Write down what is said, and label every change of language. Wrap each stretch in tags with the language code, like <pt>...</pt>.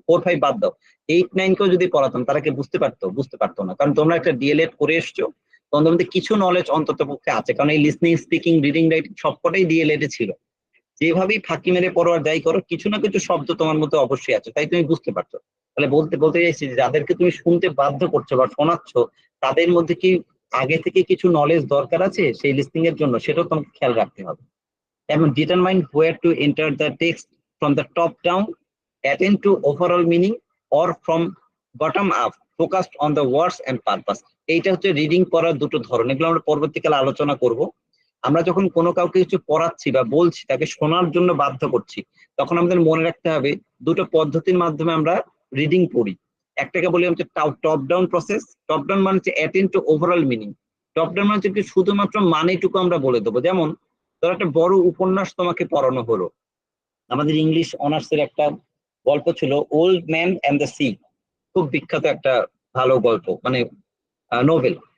<bn>4-5 বাদ দাও, 8-9 কেও যদি পড়াতাম, তারা কি বুঝতে পারতো? বুঝতে পারতো না, কারণ তোমরা একটা ডিএলএড করে এসছো, তোমাদের মধ্যে কিছু নলেজ অন্তত পক্ষে আছে, কারণ এই লিসনিং, স্পিকিং, রিডিং, রাইটিং সবকটাই ডিএলএড এ ছিল। যেভাবেই ফাঁকি মেরে পড়ো আর যাই করো, কিছু না কিছু শব্দ তোমার মধ্যে অবশ্যই আছে, তাই তুমি বুঝতে পারছো। তাহলে বলতে চাইছি যে যাদেরকে তুমি শুনতে বাধ্য করছো বা শোনাচ্ছ, তাদের মধ্যে কি আগে থেকে কিছু নলেজ দরকার আছে সেই লিসনিং এর জন্য, সেটাও তোমাকে খেয়াল রাখতে হবে।</bn> <en>এবং determine where to enter the text from the top down, attend to overall meaning, or from bottom up, focused on the words and purpose.</en> <bn>এইটা হচ্ছে রিডিং পড়ার দুটো ধরন, এগুলো আমরা পরবর্তীকালে আলোচনা করব। আমরা যখন কোনো কাউকে কিছু পড়াচ্ছি বা বলছি, তাকে শোনার জন্য বাধ্য করছি, তখন আমাদের মনে রাখতে হবে দুটো পদ্ধতির মাধ্যমে আমরা রিডিং পড়ি। একটাকে বলি হচ্ছে top down process. Top down মানে হচ্ছে attend two overall meaning. Top down মানে হচ্ছে কি শুধুমাত্র মানেটুকু আমরা বলে দেবো। যেমন ধরো একটা বড় উপন্যাস তোমাকে পড়ানো হলো, আমাদের ইংলিশ অনার্সের একটা গল্প ছিল old man and the sea, খুব বিখ্যাত একটা ভালো গল্প, মানে নোবেল।</bn>